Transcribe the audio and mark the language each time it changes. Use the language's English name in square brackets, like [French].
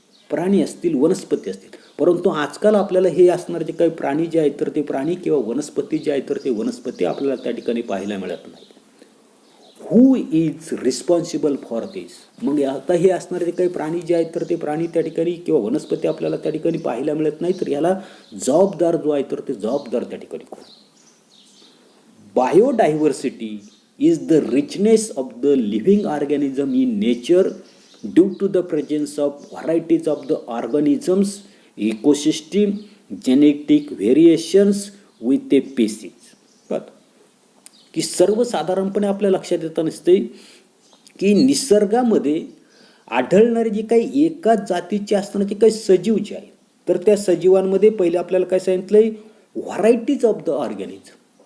[Marathi] प्राणी असतील, वनस्पती असतील. परंतु आजकाल आपल्याला हे असणारे जे काही प्राणी जे आहेत तर ते प्राणी किंवा वनस्पती जे आहेत तर ते वनस्पती आपल्याला त्या ठिकाणी पाहायला मिळत नाही. [English] Who is responsible for this. [Marathi] मग आता हे असणारे जे काही प्राणी जे आहेत तर ते प्राणी त्या ठिकाणी किंवा वनस्पती आपल्याला त्या ठिकाणी पाहायला मिळत नाही, तर याला जबाबदार जो आहे तर ते जबाबदार त्या ठिकाणी कोण? [English] Biodiversity is the richness of the living organism in nature due to the presence of varieties of the organisms, ecosystem, genetic variations with a species. [Marathi] की सर्वसाधारणपणे आपल्या लक्षात येतं नसते की निसर्गामध्ये आढळणारे जे काही एकाच जातीचे असणारे जे काही सजीव जे आहेत तर त्या सजीवांमध्ये पहिले आपल्याला काय सांगितलंय, [English] Varieties of the organism.